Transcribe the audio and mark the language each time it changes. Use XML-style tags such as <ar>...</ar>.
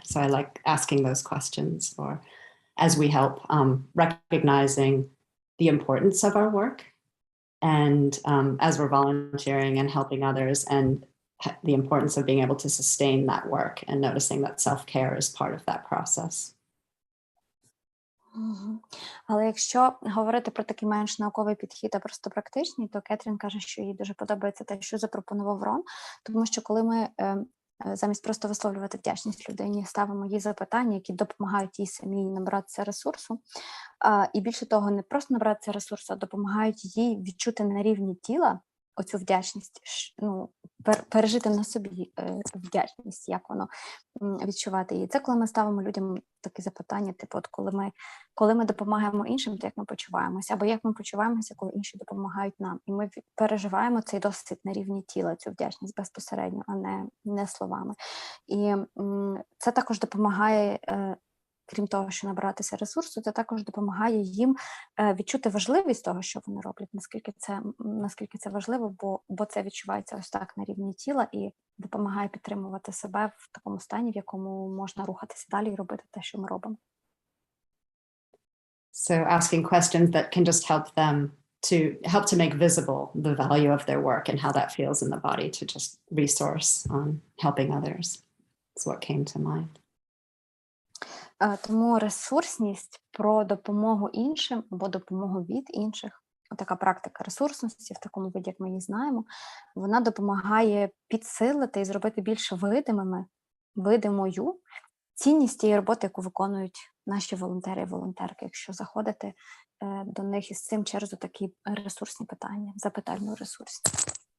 <en>So I like asking those questions, or as we help, recognizing the importance of our work, and as we're volunteering and helping others, and the importance of being able to sustain that work, and noticing that self-care is part of that process.</en> <uk>Але якщо говорити про такий менш науковий підхід, а просто практичний, то Кетрін каже, що їй дуже подобається те, що запропонував Рон, тому що коли ми замість просто висловлювати вдячність людині, ставимо їй запитання, які допомагають їй самій набратися ресурсу, і більше того, не просто набратися ресурсу, а допомагають їй відчути на рівні тіла оцю вдячність, пережити на собі вдячність, як воно відчувати її. Це коли ми ставимо людям такі запитання, типу, от коли ми допомагаємо іншим, то як ми почуваємося, або як ми почуваємося, коли інші допомагають нам. І ми переживаємо цей досвід на рівні тіла, цю вдячність безпосередньо, а не словами. І це також допомагає, крім того, що набиратися ресурсу, це також допомагає їм відчути важливість того, що вони роблять, наскільки це важливо, бо це відчувається ось так на рівні тіла і допомагає підтримувати себе в такому стані, в якому можна рухатися далі і робити те, що ми робимо.</uk> <en>So asking questions that can just help them to make visible the value of their work and how that feels in the body, to just resource on helping others. Is what came to mind.</en> <uk>Тому ресурсність про допомогу іншим або допомогу від інших, така практика ресурсності в такому виді, як ми її знаємо, вона допомагає підсилити і зробити більш видимою цінність тієї роботи, яку виконують наші волонтери і волонтерки, якщо заходити до них із цим через такі ресурсні питання, запитальну ресурсність.</uk>